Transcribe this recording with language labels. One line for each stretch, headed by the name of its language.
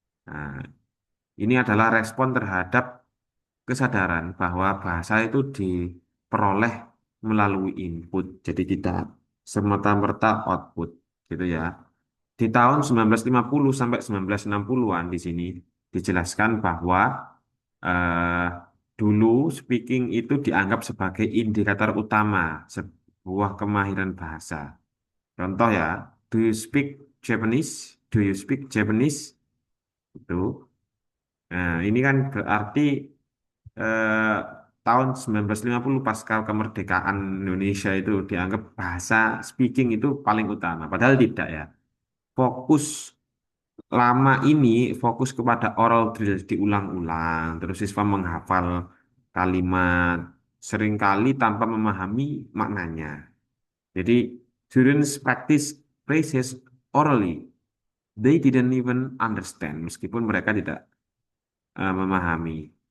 Indonesian: Nah, ini adalah respon terhadap kesadaran bahwa bahasa itu diperoleh melalui input, jadi tidak semata-merta output, gitu ya. Di tahun 1950 sampai 1960-an di sini dijelaskan bahwa eh, dulu speaking itu dianggap sebagai indikator utama sebuah kemahiran bahasa. Contoh ya,
English: do you speak Japanese? Do you speak Japanese?
Indonesian: Itu. Nah, ini kan berarti eh, tahun 1950 pasca kemerdekaan Indonesia itu dianggap bahasa speaking itu paling utama. Padahal tidak ya. Fokus lama ini fokus kepada oral drill diulang-ulang. Terus siswa menghafal kalimat seringkali tanpa memahami maknanya.
English: Jadi students practice phrases orally. They didn't even understand
Indonesian: meskipun mereka tidak memahami.